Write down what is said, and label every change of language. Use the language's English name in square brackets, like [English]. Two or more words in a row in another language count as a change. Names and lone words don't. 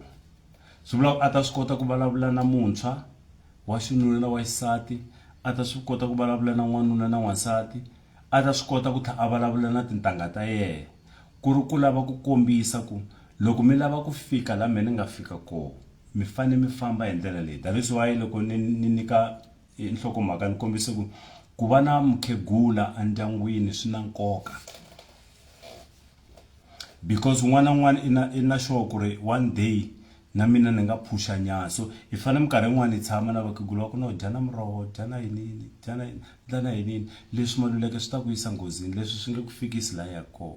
[Tsonga] Swi vula ku a ta swi kota ku vulavula na muntshwa wa xinuna na wa xisati, a ta swi kota ku vulavula na n'wanuna na n'wansati, a ta swi kota ku a vulavula na tintangha ta yena, ku ri ku lava ku kombisa ku loko mi lava ku fika la mina nga fika koho mi fane mi famba hi ndlela leyi. [English] That is why [Tsonga] loko ni nyika nhlokomhaka ni kombisa ku va na mukhegula endyangwini swi na nkoka, because un'wana na un'wana i na sure ku ri [English] one day [Tsonga] na mina ni nga phusha nyana. So hi fane minkarhi yin'wana hi tshama na vakhegula va ku no dya na muroho, dya na yinini, dya na yinini, leswi maluleke swi ta ku yisa nghozini, leswi swi nge ku fikisi la ya koho.